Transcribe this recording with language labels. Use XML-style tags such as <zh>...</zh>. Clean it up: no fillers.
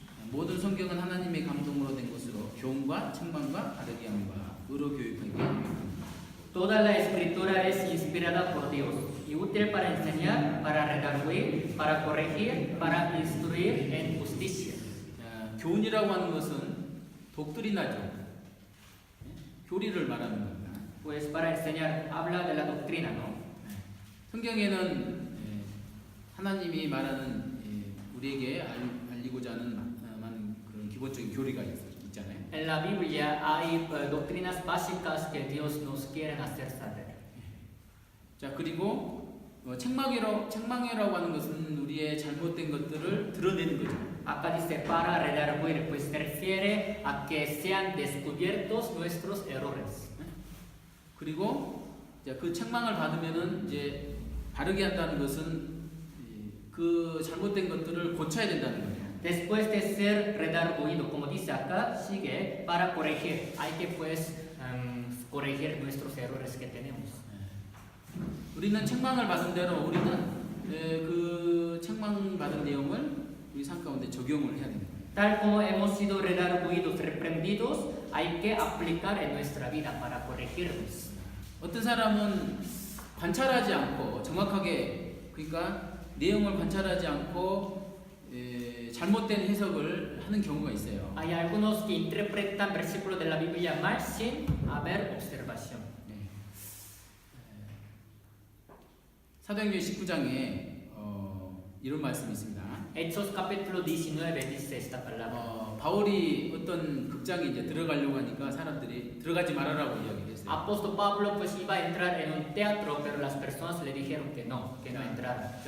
<ko>모든 성경은 하나님의 감동으로 된 것으로 교훈과 책망과 바르게 함과 의로 교육하게</ko> <es>Toda la escritura es inspirada por Dios y útil para enseñar, para redarguir, para corregir, para instruir en justicia.</es> <ko>교훈이라고 하는 것은 독트리나죠. 교리를 말하는 겁니다.</ko> <es>Pues para enseñar habla de la doctrina, ¿no?</es> <ko>성경에는 하나님이 말하는 우리에게 알리고자 하는 많은 그런 기본적인 교리가 있잖아요.</ko> <es>En la Biblia hay doctrinas básicas que Dios nos quiere hacer saber.</es> <ko>자, 그리고 책망이라고 하는 것은 우리의 잘못된 것들을 드러내는 거죠.</ko> <es>Acá dice para redarguir, pues se refiere a que sean descubiertos nuestros errores.</es> <ko>그리고 그 책망을 받으면은 이제 바르게 한다는 것은 그 잘못된 것들을 고쳐야 된다는 거예요.</ko> <es>Después de ser redarguido, como dice acá, sigue para corregir. Hay que pues corregir nuestros errores que tenemos.</es> <ko>우리는 책망을 받은 대로 우리는 그 책망 받은 내용을 우리 삶 가운데 적용을 해야 됩니다.</ko> <es>Tal como hemos sido redarguidos, reprendidos, hay que aplicar en nuestra vida para corregirnos.</es> <ko>어떤 사람은 관찰하지 않고 정확하게 그러니까 내용을 관찰하지 않고 잘못된 해석을 하는 경우가 있어요.</ko> <es>Hay algunos que interpretan versículos de la Biblia mal sin haber observación.</es> <ko>사도행전 19장에 이런 말씀이 있습니다.</ko> <es>Hechos capítulo 19 dice esta palabra.</es> <ko>바울이 어떤 극장에 이제 들어가려고 하니까 사람들이 들어가지 말아라고 이야기했어요.</ko> <es>Apóstol Pablo pues iba a entrar en un teatro, pero las personas le dijeron que no entrara.</es>